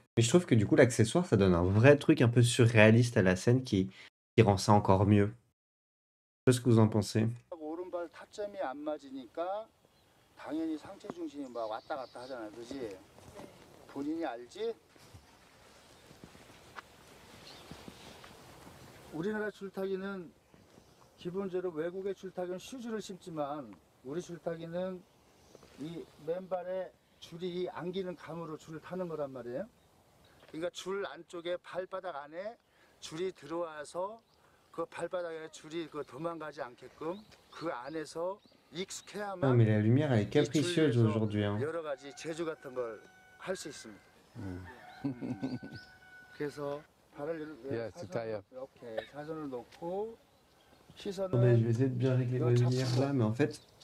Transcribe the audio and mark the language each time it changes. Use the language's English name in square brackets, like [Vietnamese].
[French] Mais je trouve que du coup, l'accessoire, ça donne un vrai truc un peu surréaliste à la scène qui rend ça encore mieux. Je sais pas ce que vous en pensez. [Korean] 오른발 타점이 안 맞으니까 당연히 상체 중심이 막 왔다 갔다 하잖아, 그지? 본인이 알지? 우리나라 줄타기는 기본적으로 외국의 줄타기는 슈즈를 신지만 우리 줄타기는 이 맨발에 줄이 안기는 감으로 줄을 타는 거란 말이에요. 그러니까 줄 안쪽에 발바닥 안에 줄이 들어와서 그 발바닥에 줄이 도망가지 않게끔 그 안에서 익숙해야만. [French] Non, mais la lumière, elle est capricieuse aujourd'hui. Hein. [Korean] 여러 가지 재주 같은 걸 할 수 있습니다. 그래서 발을 이렇게 사선을 놓고 시선을. [French] Attendez, je vais essayer de bien régler ma lumière là, mais en fait.